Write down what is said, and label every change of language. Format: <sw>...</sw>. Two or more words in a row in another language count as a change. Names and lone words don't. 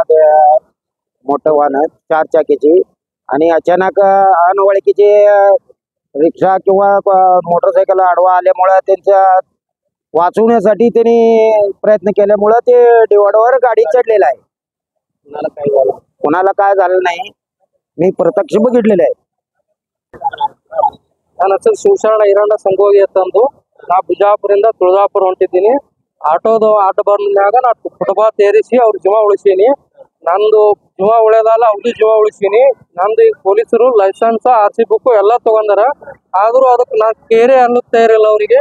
<mr>मोठं वाहन 4 चाकीची, आणि अचानक अनवळखीची रिक्षा किंवा मोटरसायकल आडवा आल्यामुळे त्यांच्या वाचवण्यासाठी त्यांनी प्रयत्न केल्यामुळे ते डिवाइडरवर गाडी चढलेला आहे। कोणाला काय झालं नाही, मी प्रत्यक्ष बघितलेलं आहे।</mr> <kn>ಶಿವಶರಣ ಇರಂಡ ಸಂಗೋಗಿ ಅಂತಂದು ನಾ ಬಿಜಾಪುರಿಂದ ತುಳಜಾಪುರ ಹೊಂಟಿದ್ದೀನಿ। ಆಟೋದು ಅಡ್ಡ ಬಂದಾಗ ನಾ ಫುಟ್ಪಾತ್ ಏರಿಸಿ ಅವ್ರ ಜೀವ ಉಳಿಸೀನಿ। ನಂದು ಜೀವ ಉಳಿದಲ್ಲ, ಅವ್ರದ್ದು ಜೀವ ಉಳಿಸೀನಿ। ನಂದು ಈಗ ಪೊಲೀಸರು</kn> <en>license RC book</en> <kn>ಎಲ್ಲ ತಗೊಂಡಾರ, ಆದ್ರೂ ಅದಕ್ಕೆ ನಾ ಕೇರೆ ಅನ್ನುತ್ತಾ ಇರಲ್ಲ ಅವರಿಗೆ।</kn>